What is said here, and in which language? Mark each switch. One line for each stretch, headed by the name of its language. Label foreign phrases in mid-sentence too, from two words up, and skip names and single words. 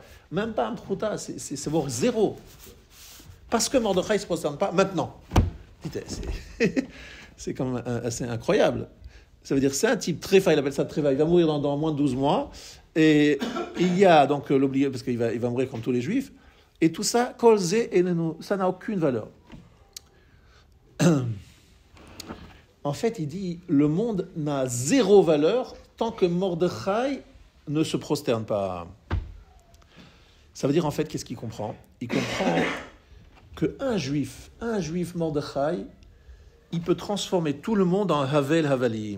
French: Même pas un prouta, ça vaut zéro. Parce que Mordechai ne se prosterne pas maintenant. C'est quand même assez incroyable. Ça veut dire c'est un type tréfa, il appelle ça tréfa, il va mourir dans moins de 12 mois. Et il y a donc l'obligé, parce qu'il va mourir comme tous les juifs. Et tout ça,
Hebrew: כל זה איננו,
French: ça n'a aucune valeur. En fait, il dit, le monde n'a zéro valeur tant que Mordechai ne se prosterne pas. Ça veut dire en fait, qu'est-ce qu'il comprend? Il comprend qu'un juif Mordechai, il peut transformer tout le monde en
Hebrew: הבל הבלים.